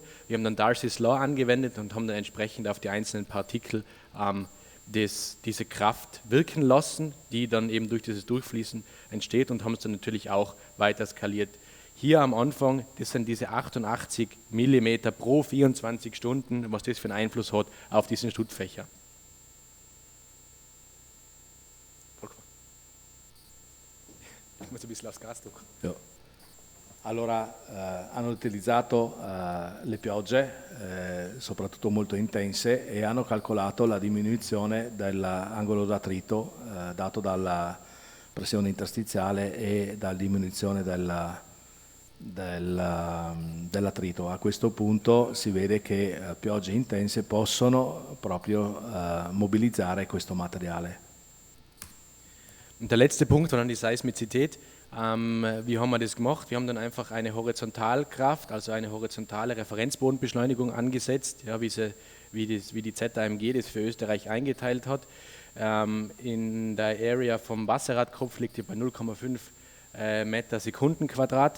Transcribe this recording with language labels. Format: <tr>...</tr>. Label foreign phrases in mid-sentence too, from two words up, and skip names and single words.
<de>Wir haben dann Darcy's Law angewendet und haben dann entsprechend auf die einzelnen Partikel diese Kraft wirken lassen, die dann eben durch dieses Durchfließen entsteht, und haben es dann natürlich auch weiter skaliert. Hier am Anfang, das sind diese 88 mm pro 24 Stunden, was das für einen Einfluss hat auf diesen Schuttfächer. Ich muss ein bisschen aufs Gas drücken. Ja.</de> <it>Allora, hanno utilizzato le piogge, soprattutto molto intense, e hanno calcolato la diminuzione dell'angolo d'attrito dato dalla pressione interstiziale e dalla diminuzione dell'attrito. A questo punto si vede che piogge intense possono proprio mobilizzare questo materiale.</it> <de>Und der letzte Punkt war dann die Seismizität. Wie haben wir das gemacht? Wir haben dann einfach eine Horizontalkraft, also eine horizontale Referenzbodenbeschleunigung angesetzt, ja, wie die ZAMG das für Österreich eingeteilt hat. In der Area vom Wasserradkopf liegt die bei 0,5 Meter Sekundenquadrat.</de>